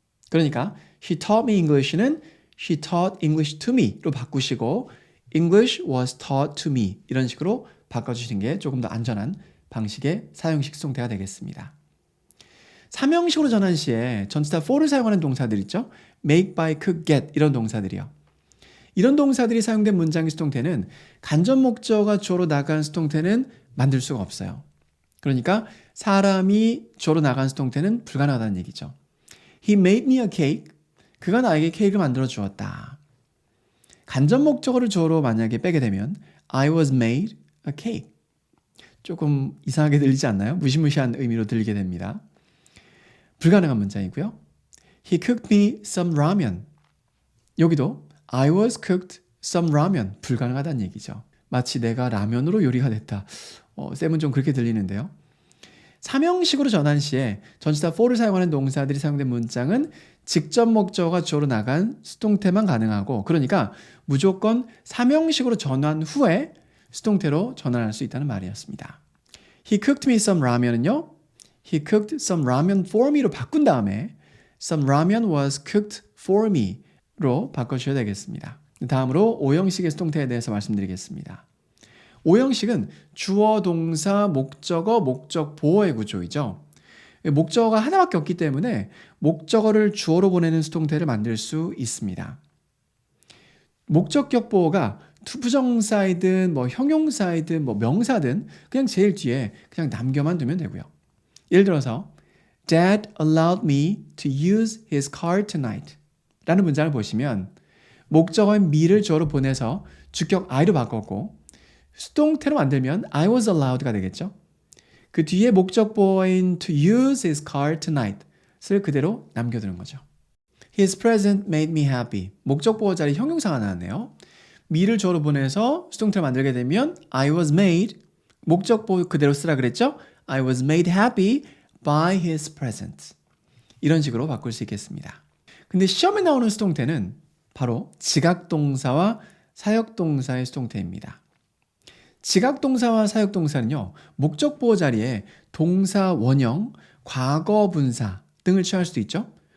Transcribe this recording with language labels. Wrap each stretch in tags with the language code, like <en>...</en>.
<ko>그러니까</ko> <en>she taught me English는 she taught English to me로</en> <ko>바꾸시고</ko> <en>English was taught to me</en> <ko>이런 식으로 바꿔주시는 게 조금 더 안전한 방식의 사형식 수동태가 되겠습니다. 삼형식으로 전환 시에 전치사 for를 사용하는 동사들 있죠? make, buy, cook, get 이런 동사들이요. 이런 동사들이 사용된 문장의 수동태는 간접 목적어가 주어로 나간 수동태는 만들 수가 없어요. 그러니까 사람이 주어로 나간 수동태는 불가능하다는 얘기죠.</ko> <en>He made me a cake.</en> <ko>그가 나에게 케이크를 만들어 주었다. 간접 목적어를 주어로 만약에 빼게 되면</ko> <en>I was made a cake.</en> <ko>조금 이상하게 들리지 않나요? 무시무시한 의미로 들리게 됩니다. 불가능한 문장이고요.</ko> <en>He cooked me some ramen.</en> <ko>여기도</ko> <en>I was cooked some ramen.</en> <ko>불가능하다는 얘기죠. 마치 내가 라면으로 요리가 됐다. 쌤은 좀 그렇게 들리는데요. 삼형식으로 전환 시에 전치사 for를 사용하는 동사들이 사용된 문장은 직접 목적어가 주어로 나간 수동태만 가능하고 그러니까 무조건 삼형식으로 전환 후에 수동태로 전환할 수 있다는 말이었습니다.</ko> <en>He cooked me some ramen은요. He cooked some ramen for me로</en> <ko>바꾼 다음에</ko> <en>some ramen was cooked for me로</en> <ko>바꿔주셔야 되겠습니다. 다음으로 오형식의 수동태에 대해서 말씀드리겠습니다. 오형식은 주어, 동사, 목적어, 목적 보어의 구조이죠. 목적어가 하나밖에 없기 때문에 목적어를 주어로 보내는 수동태를 만들 수 있습니다. 목적격 보어가 투부정사이든 형용사이든 명사든 그냥 제일 뒤에 그냥 남겨만 두면 되고요. 예를 들어서</ko> <en>Dad allowed me to use his car tonight.</en> <ko>라는 문장을 보시면 목적어인 me를 주어로 보내서 주격 I로 바꿨고 수동태로 만들면</ko> <en>I was allowed</en> <ko>가 되겠죠. 그 뒤에 목적보어인</ko> <en>to use his car tonight</en> <ko>을 그대로 남겨두는 거죠.</ko> <en>His present made me happy.</en> <ko>목적보어 자리 형용사가 나왔네요. me를 주어로 보내서 수동태를 만들게 되면</ko> <en>I was made,</en> <ko>목적보어 그대로 쓰라 그랬죠?</ko> <en>I was made happy by his present.</en> <ko>이런 식으로 바꿀 수 있겠습니다. 근데 시험에 나오는 수동태는 바로 지각동사와 사역동사의 수동태입니다. 지각동사와 사역동사는요, 목적보어 자리에 동사 원형, 과거 분사 등을 취할 수도 있죠.</ko>